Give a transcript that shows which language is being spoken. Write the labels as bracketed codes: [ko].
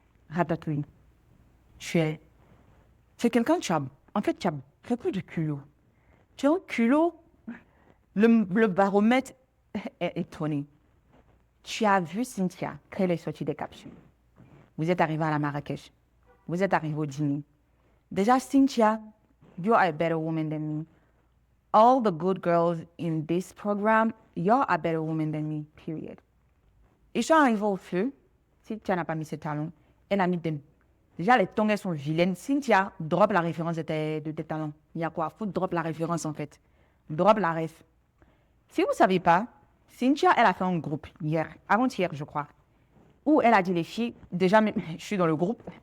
[fr] Ratatouille, c'est quelqu'un qui a, en fait, tu as beaucoup de culot. Tu as un culot, le baromètre est étonné. Tu as vu Cynthia quand elle est sortie des capsules. Vous êtes arrivé à la Marrakech. Vous êtes arrivé au dîner. [en] Déjà, Cynthia, you are a better woman than me. All the good girls in this program, you're a better woman than me, period. [fr] Et je suis arrivée au feu. Cynthia n'a pas mis ses talons. Elle a mis des... Déjà, les tongs, elles sont vilaines. Cynthia, drop la référence de tes talons. Il y a quoi? Faut drop la référence, en fait. Drop la ref. Si vous ne savez pas, Cynthia, elle a fait un groupe hier, avant-hier, je crois, où elle a dit les filles, déjà, je suis dans le groupe.